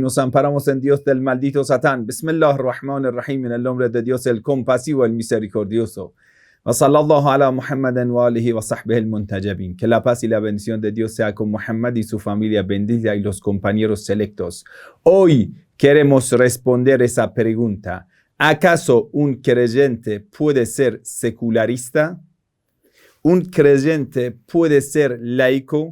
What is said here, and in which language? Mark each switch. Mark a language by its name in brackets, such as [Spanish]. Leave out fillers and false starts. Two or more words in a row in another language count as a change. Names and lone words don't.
[Spanish] Nos amparamos en Dios del maldito Satán. [Arabic] بسم الله الرحمن الرحيم. [Spanish] En el nombre de Dios el compasivo, el misericordioso. [Arabic] وصلى الله على محمد وآله وصحبه المنتجبين. [Spanish] Que la paz y la bendición de Dios sea con Muhammad y su familia bendita y los compañeros selectos. Hoy queremos responder esa pregunta. ¿Acaso un creyente puede ser secularista? ¿Un creyente puede ser laico?